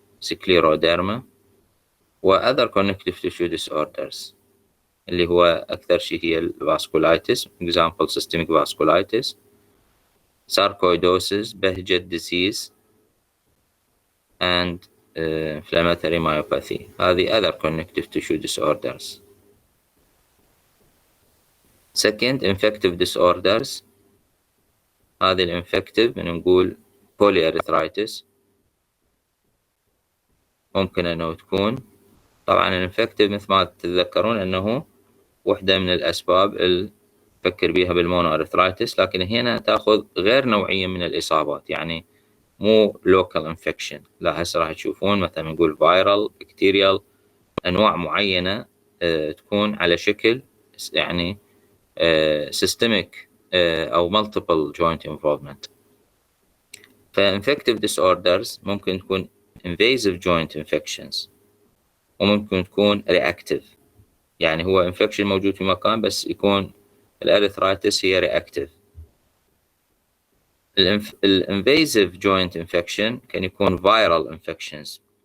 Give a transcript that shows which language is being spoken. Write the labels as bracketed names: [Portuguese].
[Arabic] سكليروديرما و [English] other connective tissue disorders [Arabic] اللي هو أكثر شيء هي الفاسكولايتس، [English] example systemic vasculitis، sarcoidosis، بهجة disease and inflammatory myopathy. [Arabic] هذه [English] other connective tissue disorders. Second, infective disorders. [Arabic] هذه الانفكتيف بنقول polyarthritis، ممكن أنه تكون طبعا الانفكتيف مثل ما تتذكرون أنه واحدة من الأسباب اللي نفكر بها بالمونو ارثرايتس، لكن هنا تأخذ غير نوعية من الإصابات، يعني مو [English] local infection، [Arabic] لا هسه راح تشوفون مثلا نقول viral bacterial أنواع معينة تكون على شكل يعني systemic أو [English] multiple joint involvement. [Arabic] فinfective disorders ممكن تكون [English] invasive joint infections [Arabic] وممكن تكون reactive، يعني هو infection موجود في مكان بس يكون الارثرايتس هي reactive. [English] الinvasive joint infection [Arabic] كان يكون [English] viral infections.